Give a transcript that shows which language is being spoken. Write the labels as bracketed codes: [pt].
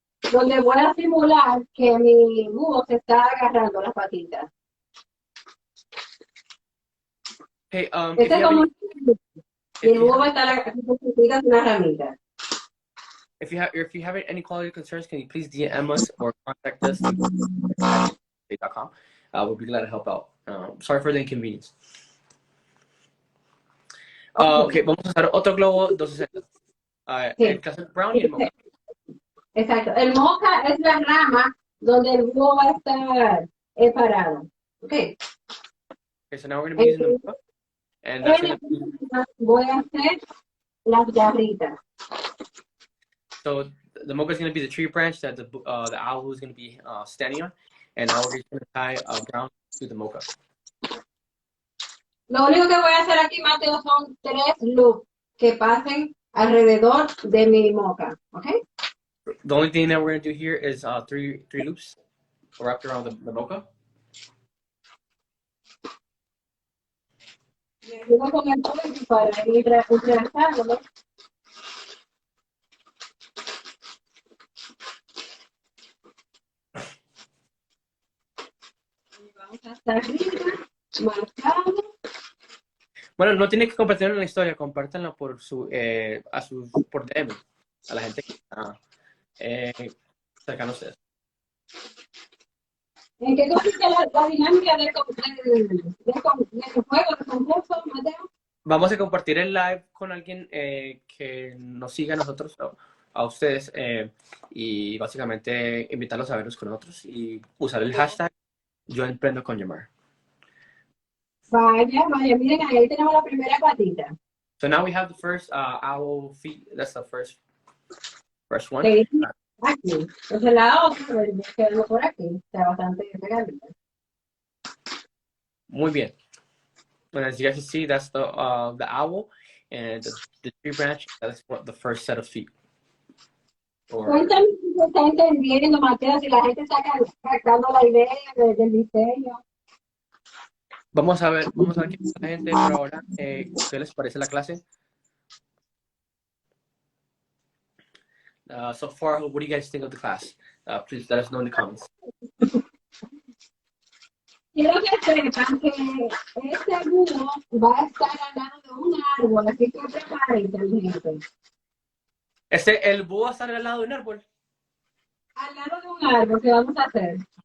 [es] Donde voy a simular que mi búho se está agarrando las patitas. Hey, Este es como y el búho va a estar agarrando una ramita. [en] If you have any quality concerns, can you please DM us or contact us at we'll be glad to help out. Sorry for the inconvenience. [es] Okay, vamos a usar otro globo 260. Sí. El caso brown y el mocha. Exacto. El mocha es la rama donde el búho va a estar parado. [en] Okay. Okay, so now we're going to be using the mocha. And that's going to be... [es] Voy a hacer las garritas. [en] So the mocha is going to be the tree branch that the owl is going to be standing on, and now we're going to tie brown to the mocha. [es] Lo único que voy a hacer aquí, Mateo, son 3 loops que pasen alrededor de mi mocha, ¿ok? [en] The only thing that we're going to do here is 3 loops wrapped around the mocha. [es] Me ayudo con el pollo para ir entrelazándolo. Vamos hasta arriba, marcado. Bueno, no tiene que compartirlo en la historia, compártanlo por por DM, a la gente que está cercana a ustedes. ¿En qué consiste la dinámica del juego de concurso, Mateo? Vamos a compartir el live con alguien que nos siga a nosotros, a ustedes, y básicamente invitarlos a vernos con nosotros y usar el hashtag Yo Emprendo con Llamar. Vaya, miren, ahí tenemos la primera patita. [en] So now we have the first owl feet. That's the first one. [es] Sí, aquí. Entonces la otra, quedamos por aquí. Está bastante pegadita. Muy bien. [en] And as you guys can see, that's the owl. and the tree branch, that's what the first set of feet. Or, [es] Cuéntame si se está entendiendo, Mateo, si la gente está captando la idea del diseño. vamos a ver qué piensa la gente por ahora. ¿Qué les parece la clase? [en] So far, what do you guys think of the class? Please let us know in the comments. [es] Quiero que sepan que este búho va a estar al lado de un árbol, así que prepárense, gente. El búho está al lado de un árbol. Al lado de un árbol, ¿qué vamos a hacer?